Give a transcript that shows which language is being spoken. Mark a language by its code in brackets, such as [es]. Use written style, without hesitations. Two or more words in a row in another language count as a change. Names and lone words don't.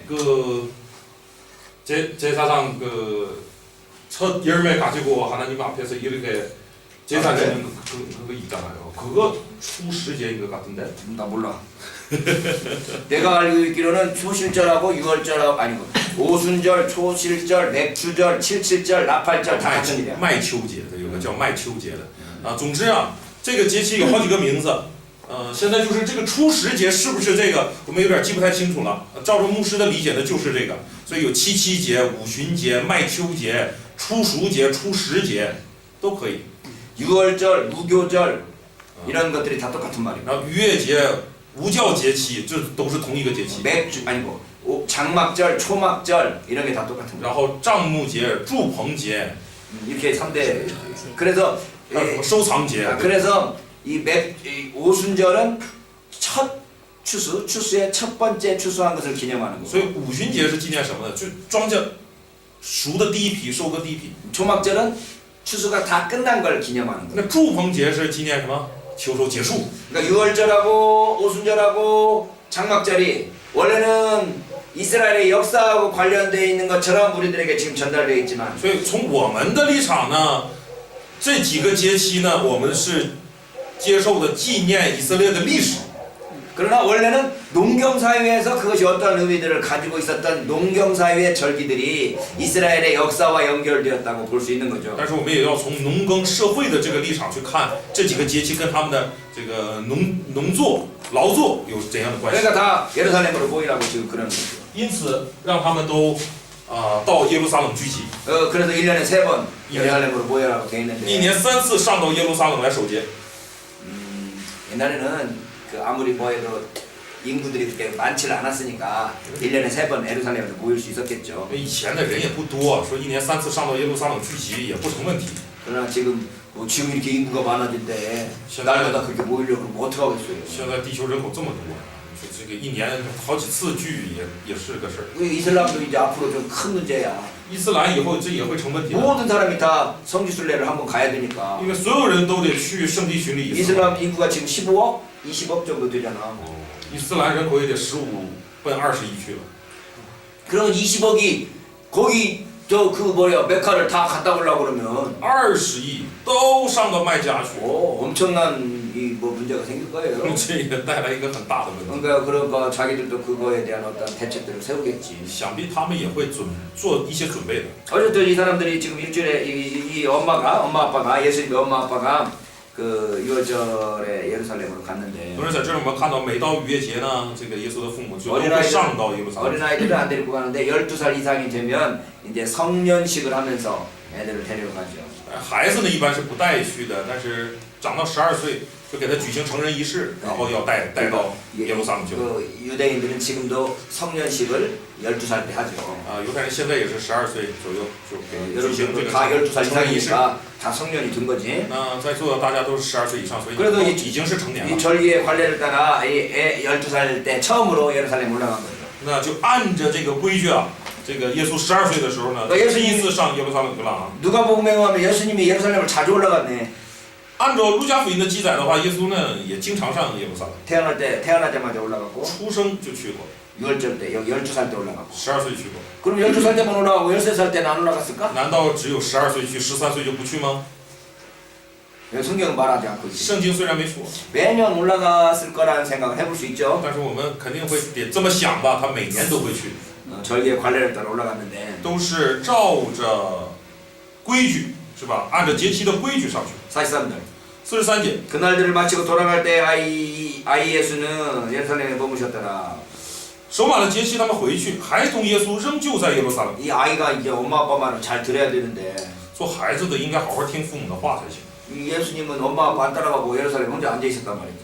[ko] 그 제사장 그 첫 열매 가지고 하나님 앞에서 이렇게 제사 지는 그거 있잖아요. 그거 초시제인 것 같은데. 나 몰라. 내가 알고 있기로는 초실절하고 6월절하고 아니고 오순절, 초실절, 맥추절, 칠칠절, 나팔절 다 같은 일이야. [zh] 麦秋节的有个叫麦秋节的啊，总之啊， 这个节期有好几个名字，现在就是这个初十节是不是这个，我们有点记不太清楚了。照着牧师的理解呢，就是这个，所以有七七节、五旬节、麦秋节、初熟节、初十节都可以。 [ko] 유월절, 무교절 이런 것들이 다 똑같은 말이에요. [zh] 然后逾越节、无教节期，这都是同一个节期。 [ko] 맥주 아니고 장막절, 초막절 이런 게 다 똑같은 거예요. [zh] 然后帐幕节、祝棚节， [ko] 이렇게 3대. 그래서 [zh] 还有什么收藏节。 [ko] 그래서 이 오순절은 첫 추수의 첫 번째 추수한 것을 기념하는 [zh] 所 [ko] 거고. [zh] 以五旬节是纪念什么呢？就庄稼熟的第一批，收割第一批。 [ko] 초막절은 추수가 다 끝난 걸 기념하는 거예요. [zh] 那祝棚节是纪念什么？秋收结束。 [ko] 그러니까 유월절하고 오순절하고 장막절이 원래는 이스라엘의 역사하고 관련되어 있는 것처럼 우리들에게 지금 전달되어 있지만 [zh] 所以从我们的立场呢，这几个节期呢，我们是接受的纪念以色列的历史。 [ko] 그러나 원래는 농경사회에서 그것이 어떤 의미들을 가지고 있었던 농경사회의 절기들이 이스라엘의 역사와 연결되었다고 볼 수 있는 거죠. [zh] 但是我们也要从农耕社会的这个立场去看这几个节期跟他们的这个农作劳作有怎样的关系。 [ko] 그러니까 다 예루살렘으로 모이라고 지금 그러는 거죠. [zh] 因此让他们都到耶路撒冷聚集， [ko] 그래서 1년에 3번 예루살렘으로 모여라고 되어 [zh] 一 [ko] 있는데 [zh] 年3次上到耶路撒冷来守节。 [ko] 옛날에는 그 아무리 뭐해도 인구들이 그렇게 많지 않았으니까 1년에 3번 예루살렘으로 모일 수 있었겠죠. [zh] 以前的人也不多，说一年3次上到耶路撒冷聚集也不成问题。 [ko] 그러나 지금 지금 이렇게 인구가 많아질 때 날마다 그렇게 모이려고 그러면 어떡하겠어요. [zh] 现在地球人口这么多，说这个一年好几次聚也是个事儿。 [ko] 이슬람도 이제 앞으로 좀 큰 문제야. [zh] 伊斯兰以后这也会成问题的， [ko] 모든 사람이 다 성지순례를 한번 가야 되니까. [zh] 因为所有人都得去圣地巡礼一次。 [ko] 이슬람 인구가 지금 15억, 20억 정도 되잖아. [zh] 伊斯兰人口也得15奔20亿去了。 [ko] 그럼 20억이 거기 메카를 다 갔다 오려고 그러면 [zh] 20 亿都上到麦加去， [ko] 엄청난 문제가 생길 거예요. [zh] 这也带来一个很大的问题。 [ko] 그러니까 자기들도 그거에 대한 어떤 대책들을 세우겠지. [zh] 想必他们也会做一些准备的。 [ko] 어쨌든 이 사람들이 지금 일주일에 이 엄마 아빠가 예수님의 엄마 아빠가 그 유월절에 예루살렘으로 갔는데 [zh] 同时在这儿我们看到，每到逾越节呢，这个耶稣的父母就都会上到耶路撒冷。 [ko] 어린아이들은 안 데리고 가는데 12살 이상이 되면 이제 성년식을 하면서 애들을 데리러 가죠. [zh] 孩子呢一般是不带去的，但是长到12岁就给他举行成人仪式，然后要带到耶路撒冷去。 [ko] 그 유대인들은 지금도 성년식을 12살 때 하죠. [zh] 犹太人现在也是12岁左右就给举行这 [ko] 여러분 [zh] 个 [ko] 다 12살 [zh] 成人仪式。 [ko] 이상이니까 다 성년이 된 거지. [zh] 那在座的大家都是12岁以上，所以 [ko] 그래도 [zh] 已经是成年 [ko] 이 [zh] 了。 [ko] 절기의 관례를 따라 12살 때 처음으로 예루살렘 올라간 거죠. [zh] 那就按着这个规矩啊，这个耶稣12岁的时候呢，第一次上耶路撒冷去了啊。 [ko] 누가복음에 보면 예수님이 예루살렘을 자주 올라갔네. [zh] 按照路加福音的记载的话，耶稣呢也经常上耶路撒冷， [ko] 태어나자마자 올라갔고 [zh] 出生就去过， [ko] 유월절 때 12살 때 올라갔고. [zh] 12 岁去过。 [ko] 그럼 12살 때만 올라가고 13살 때는 안 올라갔을까? [zh] 难道只有12岁去，13岁就不去吗？ [ko] 성경은 말하지 않고 있지. [zh] 圣经虽然没说， [ko] 매년 올라갔을 거라는 생각을 해볼 수 있죠. [zh] 但是我们肯定会得这么想吧，他每年都会去， [ko] 절기의 관례를 따라 올라갔는데 [zh] 都是照着规矩，是吧？按照节期的规矩上去。 [ko] 43절 [zh] 43节， [ko] 그날들을 마치고 돌아갈 때 아이 예수는 예루살렘에 머무셨더라. [zh] 守满了节期，他们回去，孩童耶稣仍旧在耶路撒冷。 [ko] 이 아이가 이제 엄마 아빠 말을 잘 들어야 되는데 [zh] 做孩子的应该好好听父母的话才行。 [ko] 이 예수님은 엄마 아빠 안 따라가고 예루살렘 혼자 앉아 있었단 말이지.